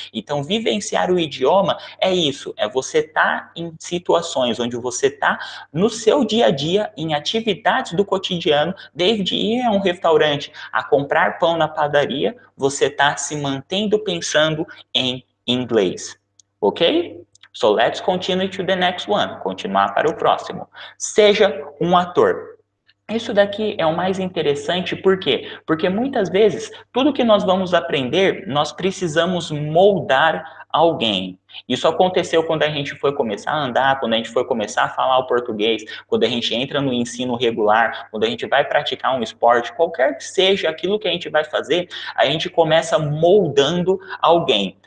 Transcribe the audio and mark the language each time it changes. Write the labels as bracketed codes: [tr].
[pt] Então, vivenciar o idioma é isso, é você estar em situações onde você está no seu dia a dia, em atividades do cotidiano, desde ir a um restaurante a comprar pão na padaria, você está se mantendo pensando em inglês. Ok? [en] So let's continue to the next one. [pt] Continuar para o próximo. Seja um ator. Isso daqui é o mais interessante, por quê? Porque muitas vezes, tudo que nós vamos aprender, nós precisamos moldar alguém. Isso aconteceu quando a gente foi começar a andar, quando a gente foi começar a falar o português, quando a gente entra no ensino regular, quando a gente vai praticar um esporte, qualquer que seja aquilo que a gente vai fazer, a gente começa moldando alguém.